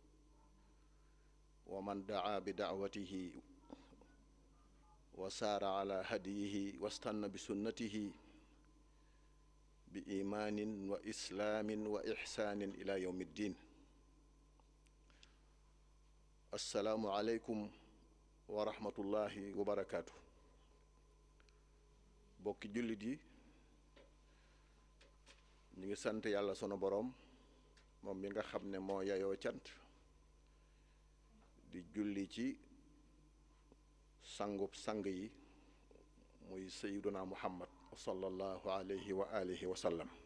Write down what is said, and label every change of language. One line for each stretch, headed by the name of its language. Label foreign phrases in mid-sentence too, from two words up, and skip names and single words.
Arabic: ومن دعا بدعوته وسار على هديه واستنى بسنته بإيمان وإسلام وإحسان إلى يوم الدين. السلام عليكم ورحمة الله وبركاته.
Wolof: bokki jullit yi, ñu ngi sant yàlla sunu boroom moom mi nga xam ne moo yayoo cant, di julli ci sangub sang yi muy
Arabic: سيدنا محمد صلى الله عليه وعلى آله وسلم.